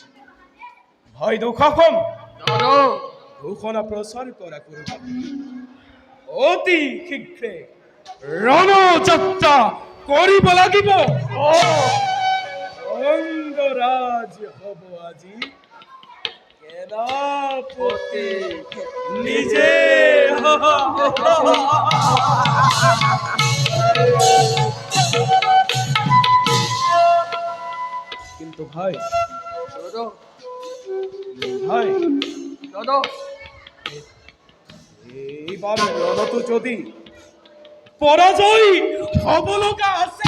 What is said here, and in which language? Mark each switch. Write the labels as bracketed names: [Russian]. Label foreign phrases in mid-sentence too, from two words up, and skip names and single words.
[Assamese] ভাই দুষাখন ঘোষণা প্ৰচাৰ কৰা কৰিব, অতি শীঘ্ৰে ৰণযাত্ৰা কৰিব লাগিব। অঙ্গরাজ হব আজি সেনাপতি নিজে। কিন্তু ভাই এইবার রণতো যদি পরাজয় হব লগা আছে,